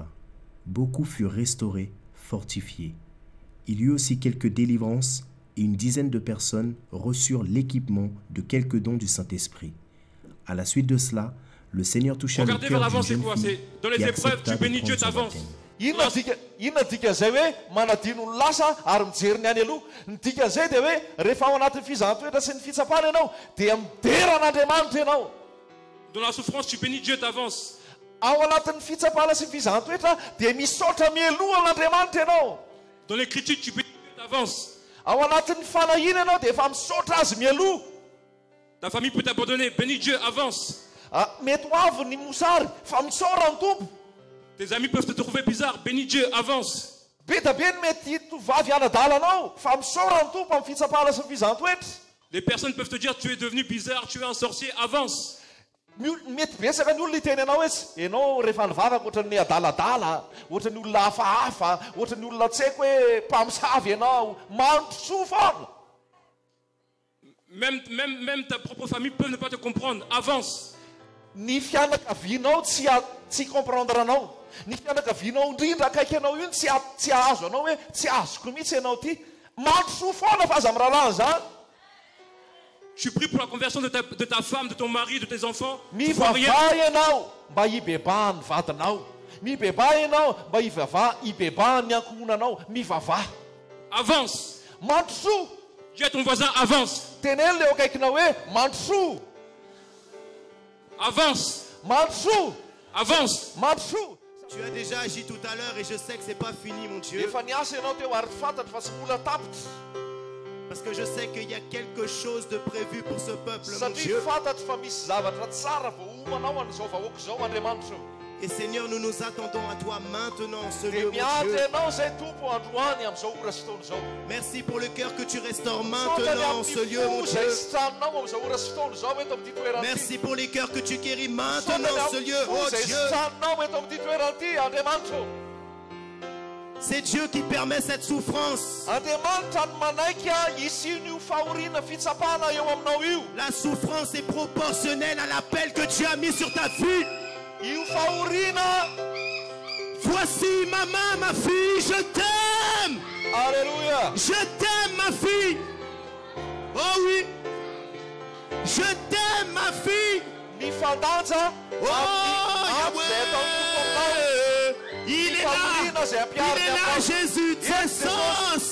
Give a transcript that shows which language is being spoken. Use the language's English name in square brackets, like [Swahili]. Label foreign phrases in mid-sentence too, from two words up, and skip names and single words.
[French] Beaucoup furent restaurés, fortifiés. Il y eut aussi quelques délivrances et une dizaine de personnes reçurent l'équipement de quelques dons du Saint-Esprit. À la suite de cela, le Seigneur toucha le cœur d'une jeune fille dans les épreuves, tu bénis Dieu d'avance. [Malagasy] Inona dikan'izay hoe manadino ny lasa ary mijery ny any aloha ny dikan'izay dia hoe rehefa ao anatin'ny fizaham-toetra sy ny fitsapana ianao dia mideran'Andriamanitra ianao. [French] Dans la souffrance, tu bénis Dieu d'avance. [Malagasy] Ao anatin'ny fitsapana sy ny fizaham-toetra dia misaotra mialoha an'Andriamanitra ianao. [French] Dans les critiques, tu bénis Dieu d'avance. [Malagasy] Ao anatin'ny fanahiana ianao dia efa misaotra azy mialoha. [French] Ta famille peut t'abandonner, bénis Dieu avance. [Malagasy] Mety ho avy ny mosary fa misaora ny tompo. [French] Tes amis peuvent te trouver bizarre, bénis Dieu, avance. [Malagasy] Be da be ny mety tovavy anadalanao fa misaora ny tompo amin'ny fitsapana sy ny fizaham-toetra. [French] Les personnes peuvent te dire tu es devenu bizarre, tu es un sorcier, avance. [Malagasy] Mety betsaka ny olona hiteny anao hoe ianao rehefa nivavaka ohatran'ny adaladala, ohatran'ny olona hafahafa, ohatran'ny olona tsy haiko hoe mpamosavy ianao, mandrosoa foana. [French] Même ta propre famille peut ne pas te comprendre, avance. [Malagasy] Ny fianakavianao tsy comprendre anao. Ny fianakavianao indrindra akaiky anao iny tsy ahazo anao hoe tsy azoko mihitsy ianao ty. Mandrosoa foana fa aza miraharaha zany. [French] Tu pries pour la conversion de ta femme, de ton mari, de tes enfants. [Malagasy] Mivavah ianao mba hibebah ny vadinao. Mibebah ianao mba hibebah ny ankohonanao. Mivavah. [French] Avance. [Malagasy] Mandrosoa. [French] Dis à ton voisin, avance. [Malagasy] Tenez-le eo akaikinao hoe mandrosoa. [French] Avance. [Malagasy] Mandrosoa. [French] Avance. [Malagasy] Mandrosoa. [French] Tu as déjà agi tout à l'heure et je sais que c'est pas fini, mon Dieu. [Malagasy] Efa niasa ianao teo ary fantatra fa tsy mbola tapitra. [French] Parce que je sais qu'il y a quelque chose de prévu pour ce peuple, mon [Malagasy] Satria [French] Dieu. [Malagasy] fantatra fa misy zavatra tsara vao homanao an'izao vahoaka izao Andriamanitra. [French] Et Seigneur, nous nous attendons à toi maintenant en ce [Malagasy] Dia [French] lieu, mon [Malagasy] miandry [French] Dieu. [Malagasy] ianao zay tompo androany amin'izao ora sy fotoana izao. [French] Merci pour le cœur que tu restaures maintenant en ce lieu, mon Dieu. [Malagasy] Zay sy tranonao amin'izao ora sy fotoana izao eto amin'ity toerana ity. [French] Merci pour les cœurs que tu guéris maintenant en ce lieu, oh [Malagasy] Zay [French] Dieu. [Malagasy] sy tranonao eto amin'ity toerana ity Andriamanitra. [French] C'est Dieu qui permet cette souffrance. [Malagasy] Andriamanitra no manaiky isin'io fahoriana fitsapana eo aminao io. [French] La souffrance est proportionnelle à l'appel que Dieu a mis sur ta vie. [Malagasy] Io fahoriana. [French] Voici maman, ma fille, je t'aime. Alléluia. Je t'aime, ma fille. Oh oui. Je t'aime, ma fille. [Malagasy] Mifandanja. Oh [French] Il est là, Jésus, Jesus.